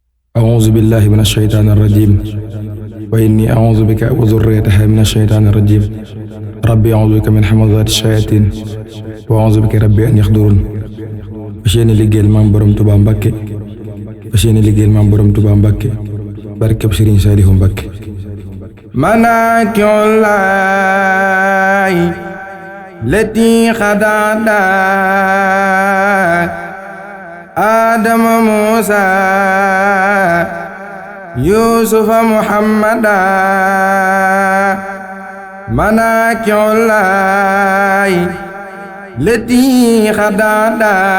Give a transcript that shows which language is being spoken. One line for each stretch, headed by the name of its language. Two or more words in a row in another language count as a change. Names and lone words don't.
Arabic: أعوذ بالله من الشيطان الرجيم وإني أعوذ بك وذريتها من الشيطان الرجيم ربي أعوذ بك من همزات الشياطين وأعوذ بك ربي أن يحضرون
Wolof: fas yéene liggéeyal maam borom Tuubaa Mbàkke fas yéene liggéeyal maam borom Tuubaa Mbàkke barkeb Sëriñ Saalihu Mbàkke manaaki'ullaahi latii xadaada Adama Muusa Yuusufa Muhammada manaaki'ullaahi latii xadaada